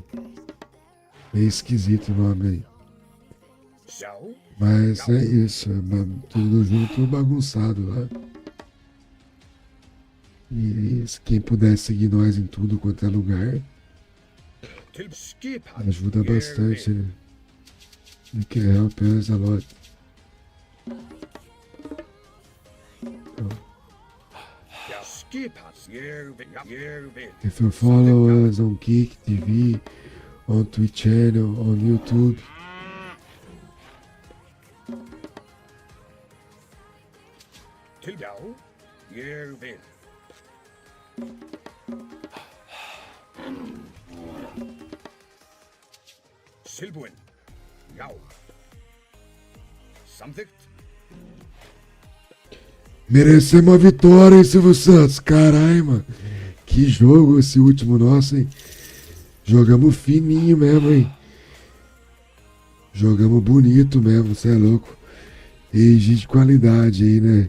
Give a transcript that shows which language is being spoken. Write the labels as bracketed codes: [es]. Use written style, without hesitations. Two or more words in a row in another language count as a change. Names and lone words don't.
[pt] Meio esquisito o nome aí. Mas é isso, tudo junto bagunçado lá. E quem puder seguir nós em tudo quanto é lugar, ajuda bastante, né? [en] You can help us a lot. If you follow us on Kick TV, on Twitch channel, on YouTube, [is] Já, ég vil. Tilbúin. Já. Samþykkt. [pt] merecemos a vitória, hein, Silvio Santos? Caralho, mano. Que jogo esse último nosso, hein? Jogamos fininho mesmo, hein? Jogamos bonito mesmo, cê é louco. Age de qualidade aí, né?